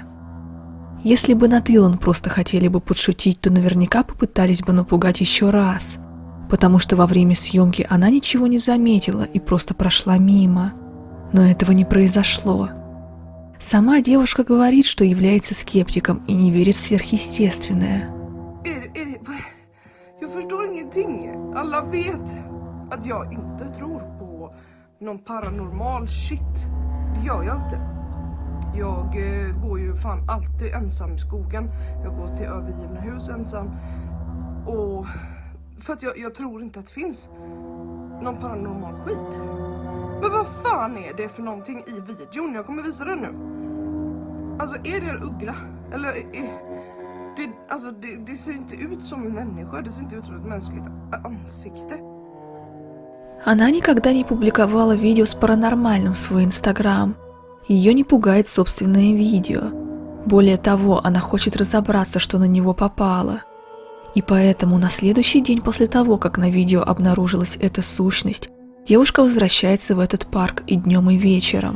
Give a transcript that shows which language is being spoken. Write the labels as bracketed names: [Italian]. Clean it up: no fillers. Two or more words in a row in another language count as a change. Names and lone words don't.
[Russian] Если бы над Илон просто хотели бы подшутить, то наверняка попытались бы напугать еще раз, потому что во время съемки она ничего не заметила и просто прошла мимо. Но этого не произошло. Сама девушка говорит, что является скептиком и не верит в сверхъестественное. [Swedish] Jag förstår ingenting. Alla vet att jag inte tror på någon paranormal shit. Det gör jag inte. Jag går ju fan alltid ensam i skogen. Jag går till övergivna hus ensam. Och för att jag tror inte att det finns någon paranormal skit. Men vad fan är det för någonting i videon? Jag kommer visa den nu. Alltså är det en uggla? Eller det ser inte ut som en människa, det ser inte ut som ett mänskligt ansikte. [Russian] Она никогда не публиковала видео с паранормальным в свой Инстаграм. Ее не пугает собственное видео. Более того, она хочет разобраться, что на него попало. И поэтому на следующий день после того, как на видео обнаружилась эта сущность, девушка возвращается в этот парк и днем, и вечером.